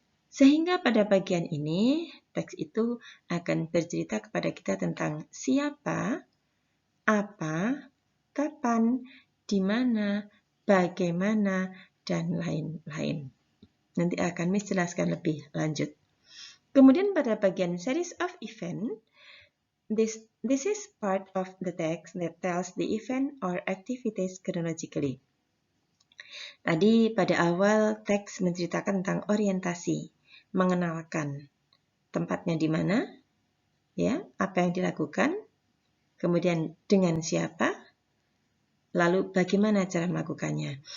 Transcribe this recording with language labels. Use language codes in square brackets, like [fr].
[id] Sehingga pada bagian ini, teks itu akan bercerita kepada kita tentang siapa, apa, kapan, di mana, bagaimana, dan lain-lain. Nanti akan Miss jelaskan lebih lanjut. Kemudian pada bagian [en] series of event, this is part of the text that tells the event or activities chronologically. [id] Tadi pada awal teks menceritakan tentang orientasi, mengenalkan tempatnya di mana, ya, apa yang dilakukan, kemudian dengan siapa, lalu bagaimana cara melakukannya.